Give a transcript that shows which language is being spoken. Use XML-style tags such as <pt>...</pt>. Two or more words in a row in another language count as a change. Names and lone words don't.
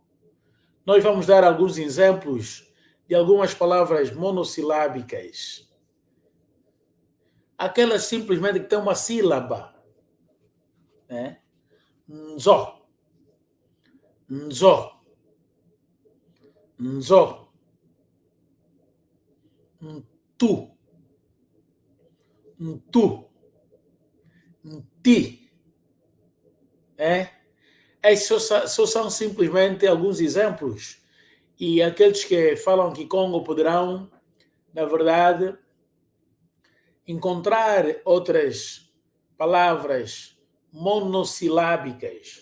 <pt>Nós vamos dar alguns exemplos de algumas palavras monossilábicas. Aquelas simplesmente que tem uma sílaba.</pt> <kg>Nzo. Nzo. Nzo. Ntu. Ntu. Nti.</kg> <pt>Esses só são simplesmente alguns exemplos. E aqueles que falam Kikongo poderão, na verdade, encontrar outras palavras monossilábicas.</pt>